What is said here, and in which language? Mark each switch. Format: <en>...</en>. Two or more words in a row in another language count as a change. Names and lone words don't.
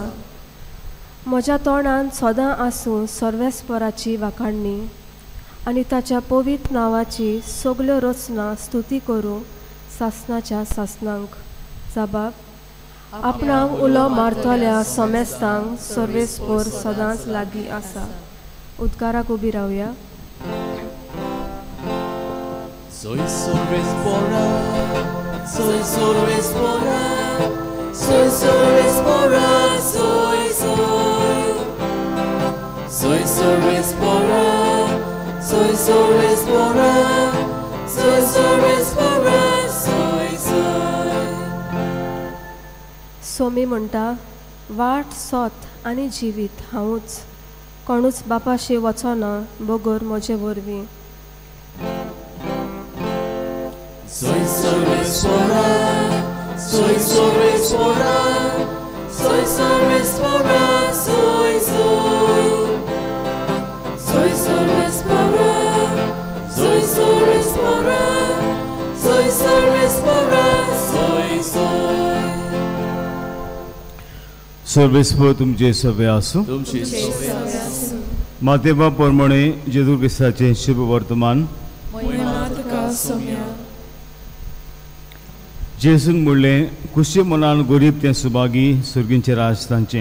<kok>म्हज्या तोंडान सदां आसूं सर्वेस्पोराची वाखाणणी आनी ताच्या पवित्र नांवाची सगल्यो रचना स्तुती करूं सासणाच्या सासणांक. जबाब: आपणाक उलो मारतल्या सोमेस्तांक सर्वेस्पोर सदांच लागीं आसा. उद्गाराक उबी रावया. Soy sorvespora, soy sorvespora, soy sorvespora, soy sorvespora, soy sorvespora, soy sorvespora, soy. सोमी म्हणटा, वाट सोत आनी जिवीत हांवूच, कोणूच बापाशी वचोना बोगोर म्हजे वरवीं. Soy sorvespora, soy sorvespora, soy sorvespora, soy sorvespora, soy sorvespora, soy sorvespora, soy. सर्वेस्पोर तुमचे सभे आसूं. तुमची मातेबा प्रमाणे जेजू क्रिस्ताचें शुभ वर्तमान. जेसून म्हणलें, खुशी मनान गरीब तें सुभागी सुर्गींचें राज तांचें.</kok>